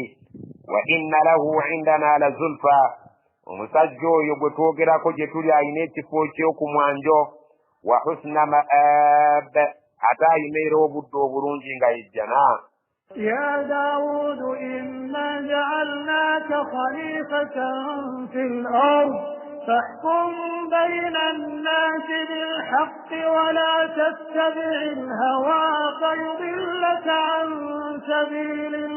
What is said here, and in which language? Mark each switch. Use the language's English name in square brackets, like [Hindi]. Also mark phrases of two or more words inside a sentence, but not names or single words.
[Arabic] وإن له عندنا لزلفى [Ganda] omusajja oyo gwe twogerako gye tuli alina ekifo ky'okumwanjo [Arabic] وحسن مآب [Ganda] ate alina era obudde obulungi nga yejjana. [Arabic] يا داود إنا جعلناك خليفة في الأرض فاحكم بين الناس بالحق ولا تتبع الهوى فيضلك عن سبيل